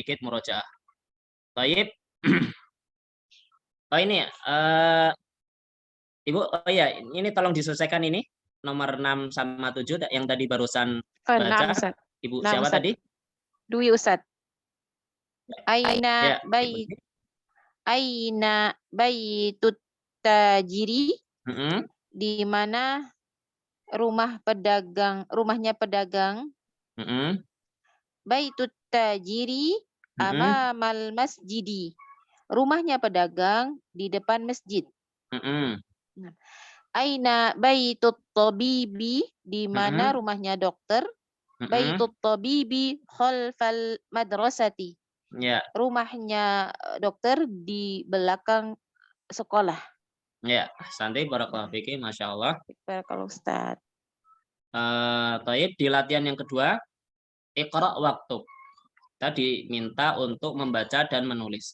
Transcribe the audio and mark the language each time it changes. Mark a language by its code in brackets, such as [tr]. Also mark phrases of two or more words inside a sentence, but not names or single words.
[id] Baik. Oh ini Ibu, ini tolong diselesaikan ini nomor 6 sama 7 yang tadi barusan baca. Ibu siapa Ustaz. Tadi? Dwi Ustaz. [ar] أين بيت التاجر? [id] Di mana rumahnya pedagang? [ar] بيت التاجر أمام المسجد. [id] Rumahnya pedagang di depan masjid. [ar] أين بيت الطبيب, [id] di mana Mm-mm. rumahnya dokter? Mm-mm. [ar] بيت الطبيب خلف المدرسة. [id] Ya, Rumahnya dokter di belakang sekolah. ya. [ar] Santai, بارك الله فيك، ما شاء الله. [id] Kalau Ustaz. Taib, di latihan yang kedua, Iqra waktu. Kita diminta untuk membaca dan menulis.